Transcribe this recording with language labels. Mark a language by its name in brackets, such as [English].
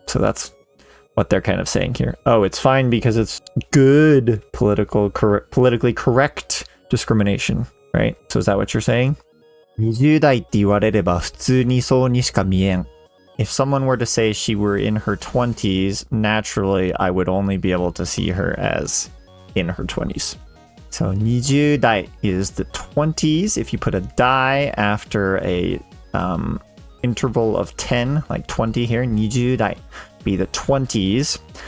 [English] So that's what they're kind of saying here. Oh, it's fine because it's good politically correct discrimination, right? So is that what you're saying? [Japanese] 20代って言われれば普通にそうにしか見えん. [English] If someone were to say she were in her 20s, naturally I would only be able to see her as in her 20s. So 20代 is the 20s. If you put a die after a interval of 10, like 20 here, 20代 be the 20s.